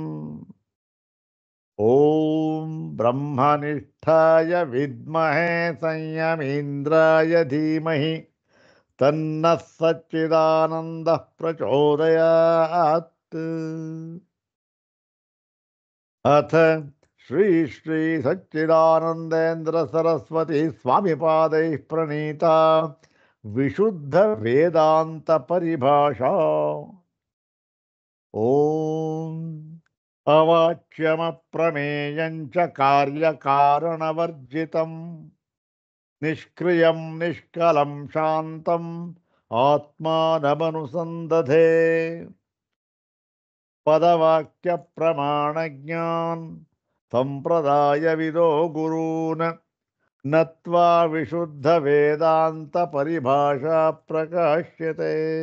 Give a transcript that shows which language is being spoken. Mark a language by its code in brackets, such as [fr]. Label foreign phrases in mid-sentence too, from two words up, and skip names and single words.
[sa] ॐ ब्रह्मनिष्ठाय विद्महे संयमीन्द्राय धीमहि तन्नः सच्चिदानन्दः प्रचोदयात्। अथ ಶ್ರೀ ಶ್ರೀ ಸಚ್ಚಿದಾನಂದೇಂದ್ರ ಸರಸ್ವತಿ ಸ್ವಾಮಿ ಪಾದೈ ಪ್ರಣೀತ ವಿಶುದ್ಧ ವೇದಾಂತ ಪರಿಭಾಷಾ. ಓಂ ಅವಾಚ್ಯಮಪ್ರಮೇಯಂಚ ಕಾರ್ಯಕಾರಣವರ್ಜಿತಂ ನಿಷ್ಕ್ರಿಯಂ ನಿಷ್ಕಲಂ ಶಾಂತಂ ಆತ್ಮಾನಮನುಸಂದಧೆ ಪದವಾಕ್ಯ ಪ್ರಮಾಣಜ್ಞಾನ್ ಸಂಪ್ರದಾಯವಿದೋ ಗುರೂನ್ ನತ್ವಾ ವಿಶುದ್ಧ ವೇದಾಂತ ಪರಿಭಾಷಾ ಪ್ರಕಾಶ್ಯತೆ.